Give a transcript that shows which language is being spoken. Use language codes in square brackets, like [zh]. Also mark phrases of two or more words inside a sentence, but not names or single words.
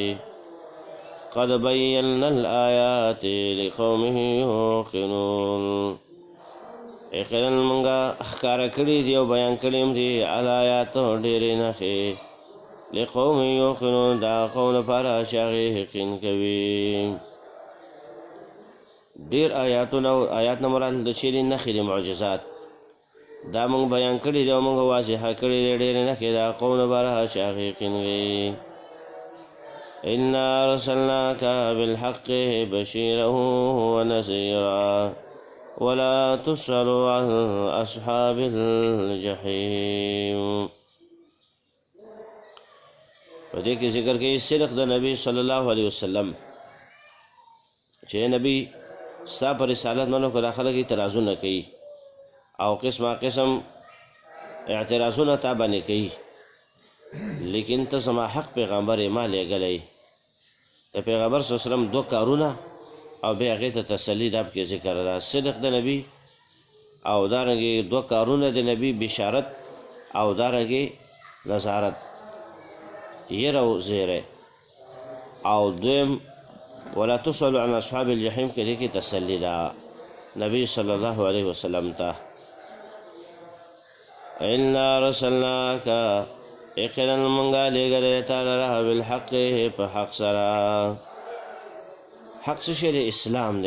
[ar] قد بینا الآیات لقوم یوقنون، [ps] یقینا موږ ښکاره کړي دي او بیان کړي هم دي الآیات ډېرې نښې [ar] لقوم یوقنون، [ps] دا قوم لپاره چې هغې یقین کوي. ډېر آیاتونه، آیات نه مراد د چیرې نښې دي معجزات، دا موږ بیان کړي دي او موږ واضحه کړي دي ډېرې نښې دا قوم لپاره چې هغې یقین کوي. [ar] انا ارسلناک بالحق بشیرا ونذیرا ولا تسأل عن اصحاب الجحیم. [ps] په دې کې ذکر کوي صدق د نبی [ar] صلی الله علیه وسلم [ps] چې نبی ستا په رسالت منو که دا خلک اعتراضونه کوي او قسمه قسم اعتراضونه تا باندې کوي، لیکن ته زما حق پیغمبر ما لېږلی. د پیغمبر [ar] صلی الله علیه وسلم [ps] دو کارونه او بیا هغې ته تسلي دا پکې ذکر ده، صدق د نبی او دارنګې دو کارونه د نبی، بشارت او دارنګې نظارت، یره او زیری، او دویم [ar] ولا تسأل عن اصحاب الجحیم [ps] کې دې کې تسلي ده نبی [ar] صلی الله علیه وسلم [ps] ته. [ar] انا رسلناک، [ps] یقینا موږ لېږلی تا لره بالحق، په حق سره. حق څه شی دی؟ اسلام دی.